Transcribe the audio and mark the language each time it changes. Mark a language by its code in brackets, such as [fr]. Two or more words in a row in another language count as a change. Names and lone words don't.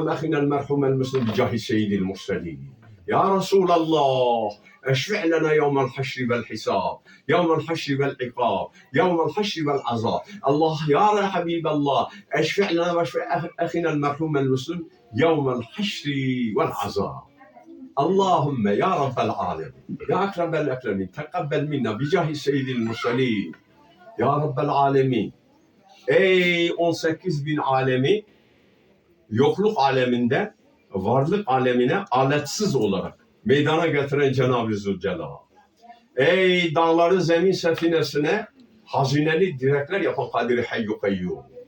[ar] أخينا المرحوم المسلم بجاه سيد المرسلين يا رسول الله اشفع لنا يوم الحشر والحساب يوم الحشر والعقاب يوم الحشر والعذاب الله يا حبيب الله اشفع لنا واشفع أخينا المرحوم المسلم يوم الحشر والعذاب اللهم يا رب العالمين يا أكرم الأكرمين تقبل منا بجاه سيد المرسلين يا رب العالمين. [tr] Ey 18 bin alemi yokluk aleminde varlık alemine aletsiz olarak meydana getiren Cenab-ı Zülcelal. Ey dağları zemin sefinesine hazineli direkler yapan Kadir-i Hayyu Kayyum.